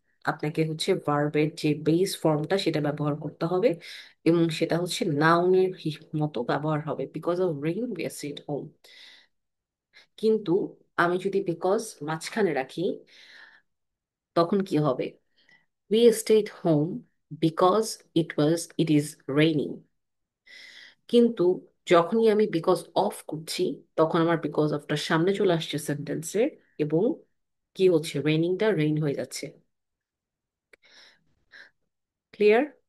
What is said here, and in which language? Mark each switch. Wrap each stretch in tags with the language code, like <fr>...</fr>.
<bn>আপনাকে হচ্ছে ভার্বের যে বেস ফর্মটা সেটা ব্যবহার করতে হবে, এবং সেটা হচ্ছে নাউনের মতো ব্যবহার হবে,</bn> <en>Because of rain we stayed home.</en> <bn>কিন্তু আমি যদি বিকজ মাঝখানে রাখি, তখন কি হবে?</bn> <en>We stayed home because it is raining.</en> <bn>কিন্তু যখনই আমি বিকজ অফ করছি, তখন আমার বিকজ অফটা সামনে চলে আসছে সেন্টেন্সের, এবং কি হচ্ছে, রেইনিংটা রেইন হয়ে যাচ্ছে। ক্লিয়ার?</bn>